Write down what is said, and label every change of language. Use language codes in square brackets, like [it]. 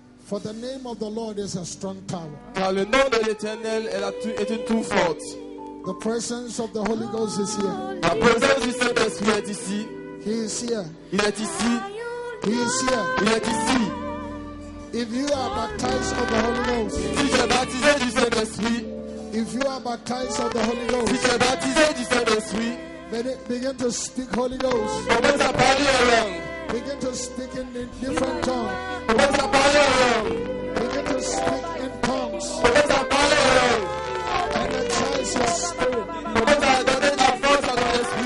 [en] For the name of the Lord is a strong tower. [fr] Car le nom de l'Éternel est une tour forte. [en] The presence of the Holy Ghost is here. [fr] La présence du Saint-Esprit est ici. [en] He is here. [fr] Il est ici. [en] He is here. [fr] Il est ici. [en] If you are baptized of the Holy Ghost, [fr] Si tu es baptisé du Saint-Esprit, [en] if you are baptized of the Holy [fr] si [en] Ghost, [fr] tu es baptisé du Saint-Esprit, [en] begin to speak Holy Ghost. [fr] commence à parler en langue. [en] Begin to speak in different tongues. [fr] Commence à parler en langue. [en] Begin to speak in tongues. [fr] Commence à parler en langue. [en] Energize your spirit. [fr] Commence à donner de la force à ton esprit.